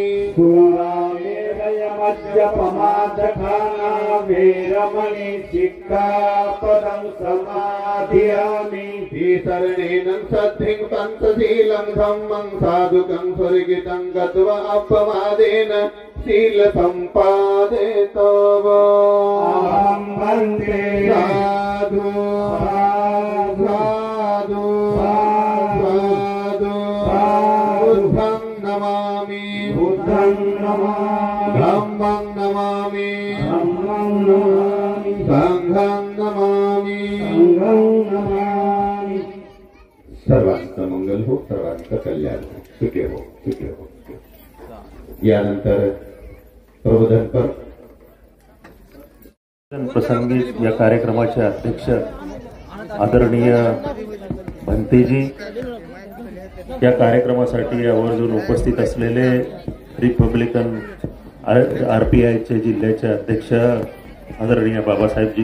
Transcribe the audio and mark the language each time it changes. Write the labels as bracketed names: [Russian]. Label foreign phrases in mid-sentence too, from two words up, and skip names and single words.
[Pali] सुरामेरय मज्जपमादठाना वेरमणि सिक्खापदं समादयामि ईशरणेन सद्धिं पञ्चशीलं धम्मं साधुकं स्वर्गितं गत्वा अपवादेन शील सम्पादे तव अहं वन्दे साधु साधु साधु बुद्धं नमामि बुद्धं नमामि धम्मं नमामि धम्मं नमामि संघं नमामि संघं नमामि [Marathi] सर्वांचं मंगल हो, सर्वांचं कल्याण हो, सुखे हो, सुखे हो. यानंतर प्रबोधनपर प्रसंगी या कार्यक्रमाचे अध्यक्ष आदरणीय भंतेजी, या कार्यक्रमासाठी आवर्जून उपस्थित असलेले रिपब्लिकन RPIचे जिल्ह्याचे अध्यक्ष आदरणीय बाबासाहेबजी